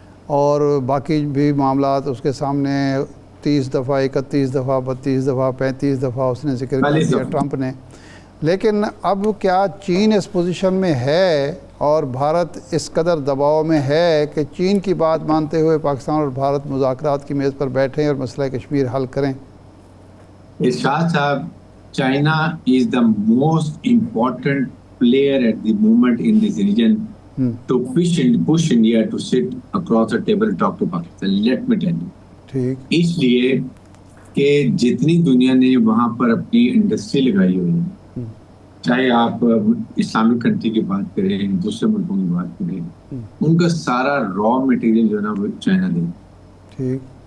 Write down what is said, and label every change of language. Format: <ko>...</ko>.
<hi>और बाकी भी मामलात उसके सामने 30 दफ़ा, 31 दफ़ा, 32 दफ़ा, 35 दफ़ा उसने जिक्र कर दिया ट्रंप ने. लेकिन अब क्या चीन इस पोजीशन में है और भारत इस कदर दबाव में है कि चीन की बात मानते हुए पाकिस्तान और भारत मुज़ाकरात की मेज़ पर बैठें और मसला कश्मीर हल करें?</hi> <en>इरशाद साहब, China is the most important player at the moment in this region to push India to sit across the table and talk to Pakistan. Let me tell you.</en> <hi>ठीक. इसलिए कि जितनी दुनिया ने वहाँ पर अपनी इंडस्ट्री लगाई हुई है, चाहे आप इस्लामिक कंट्री की बात करें, दूसरे मुल्कों की बात करें, उनका सारा रॉ मटेरियल जो है ना वो चाइना दे. ठीक.</hi>